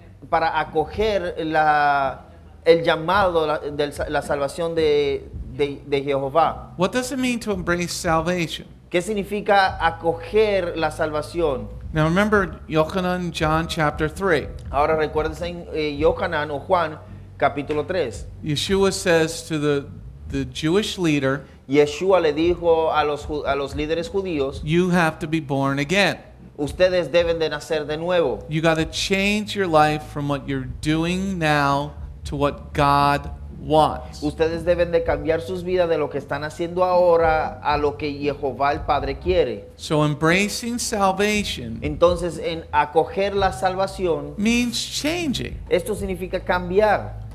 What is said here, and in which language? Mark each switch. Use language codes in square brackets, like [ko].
[es] para acoger el llamado, la salvación de Jehová. [en] What does it mean to embrace salvation? [es] ¿Qué significa acoger la salvación? [en] Now remember Yochanan, John chapter 3. [es] Ahora recuérdense en Yohanan o Juan capítulo 3. [en] Yeshua says to the Jewish leader, [es] Yeshua le dijo a los líderes judíos, [en] you have to be born again. [es] ustedes deben de nacer de nuevo. [en] You got to change your life from what you're doing now to what God wants. [es] Ustedes deben de cambiar sus vidas de lo que están haciendo ahora a lo que Jehová el Padre quiere. [en] So embracing salvation [es] Entonces, en acoger la salvación, [en] means changing [es] esto significa cambiar